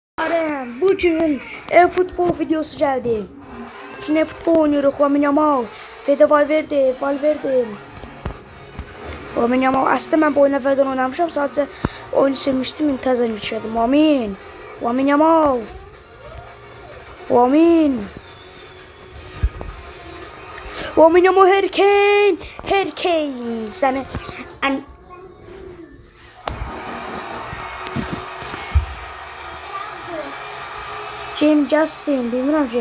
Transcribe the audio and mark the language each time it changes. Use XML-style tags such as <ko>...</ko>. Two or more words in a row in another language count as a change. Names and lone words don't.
<tr>Selam. Bugün futbol videosu geldi. Şimdi futbol oynuyoruz. Lamine Yamal ve de Valverde. Lamine Yamal. Aslında ben bu oyunu evvelden oynamışım. Sadece oyunu silmiştim. İntizam geçirdim. Lamine Yamal. Lamine Yamal. Harry Kane. Seni James Justin, bilmiyorum ki.</tr>